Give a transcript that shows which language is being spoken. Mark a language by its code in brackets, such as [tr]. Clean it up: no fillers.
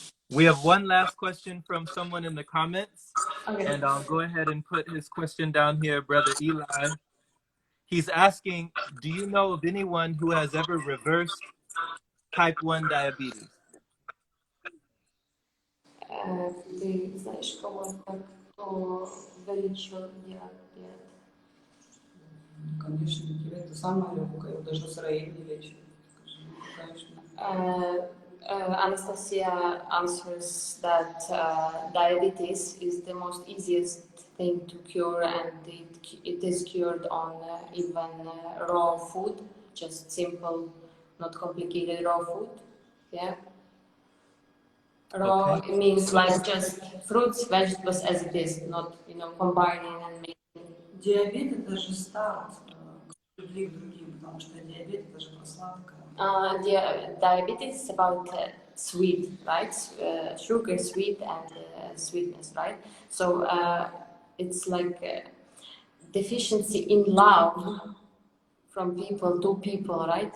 [en] We have one last question from someone in the comments, Okay. and I'll go ahead and put his question down here, Brother Eli. He's asking, do you know of anyone who has ever reversed type 1 diabetes? [ru] Ты знаешь кого-то, кто вылечил диабет? Конечно, это самое легкое, его даже Израиль не лечит. Конечно. [en] Anastasia answers that diabetes is the most easiest thing to cure, and it is cured on even raw food, just simple, not complicated raw food. Yeah. Raw Okay. means like just fruits, vegetables as it is, not combining and making. [ru] Диабет это же старт к любви к другим, потому что диабет это же про сладкое. [en] Diabetes is about sweet, right? Sugar, sweet, and sweetness, right? So it's like deficiency in love from people to people, right?